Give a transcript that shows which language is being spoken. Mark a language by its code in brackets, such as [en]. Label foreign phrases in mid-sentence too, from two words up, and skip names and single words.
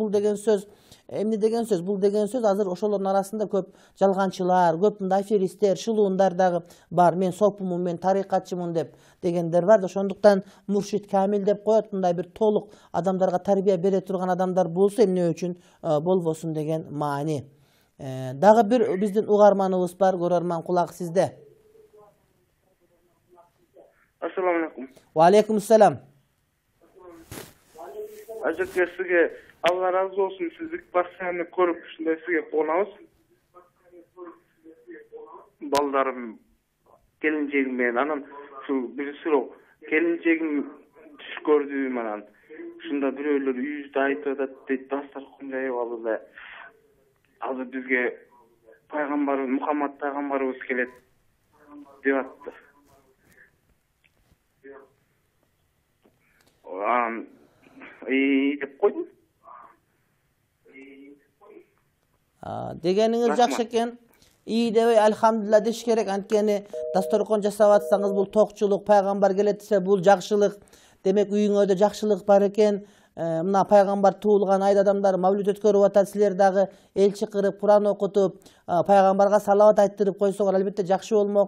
[ky] Бул деген сөз эмне деген сөз? Бул деген сөз азыр ошолордун арасында көп жалганчылар, көп мындай аферистер, шылуундар дагы бар. Мен сопумун, мен тарикатчымын деп дегендер бар. Ошондуктан муршид камил деп коет. Мындай бир толук адамдарга тарбия бере турган адамдар болсо эмне үчүн болбосун деген маани. Дагы бир биздин угарманыбыз бар, көрөрман, кулак сизде. [ar] السلام عليكم. وعليكم السلام. [ky] Ажеке, сизге Алла разы болсун, сиздик постоянно көрүп ушундай сизге куунабыз. Балдарым, келинчегим менен, анан ушул бир суроо, келинчегим түш көрдү, анан ушунда бирөөлөр үйүздө айтып атат дейт, дастаркан жайып алып эле азыр бизге пайгамбар Мухаммад пайгамбарыбыз келет деп атты. Деп койдум. Дегениңиз жакшы экен. İyi debe elhamdülillah dеш керек. Анткени дасторкон жасап атсаңыз бул токчулук, пайгамбар келет десе бул жакшылык. Демек үйүңөрдө жакшылык бар экен. Мына пайгамбар туулган айда адамдар мавлид өткөрүп атат. Силер дагы элчи кырып, Куран окутуп, пайгамбарга салават айттырып койсоңор албетте жакшы болмок.